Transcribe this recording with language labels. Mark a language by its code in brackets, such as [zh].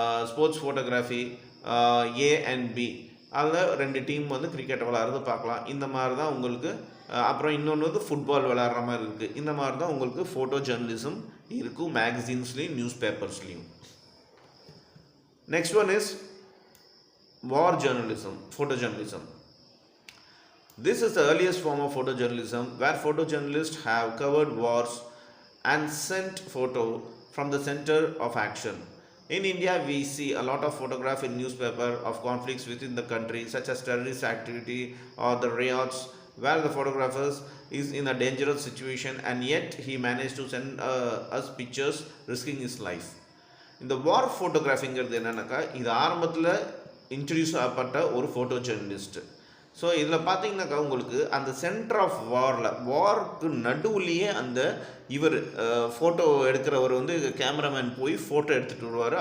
[ta] Sports photography A and B, அதில் 2 team வந்து cricket விளாட்றது பார்க்கலாம். இந்த மாதிரி தான் உங்களுக்கு. அப்புறம் இன்னொன்று வந்து ஃபுட்பால் விளாட்ற மாதிரி இருக்குது. இந்த மாதிரி தான் உங்களுக்கு ஃபோட்டோ ஜேர்னலிசம் இருக்கும் மேகசின்ஸ்லேயும் news பேப்பர்ஸ்லேயும். [en] Next one is war journalism, photojournalism. This is the earliest form of photojournalism, where photojournalists have covered wars and sent photo from the center of action. In India, we see a lot of photograph in newspaper of conflicts within the country, such as terrorist activity or the riots, where the photographers is in a dangerous situation, and yet he managed to send us pictures risking his life. [ta] இந்த வார் ஃபோட்டோகிராஃபிங்கிறது என்னன்னாக்கா, இது ஆரம்பத்தில் introduce ஆகப்பட்ட ஒரு photo journalist. So இதில் பார்த்தீங்கன்னாக்கா உங்களுக்கு அந்த centre of வார்க்கு நடுவுலையே அந்த இவர் ஃபோட்டோ எடுக்கிறவர் வந்து கேமராமேன் போய் ஃபோட்டோ எடுத்துகிட்டு வருவார்.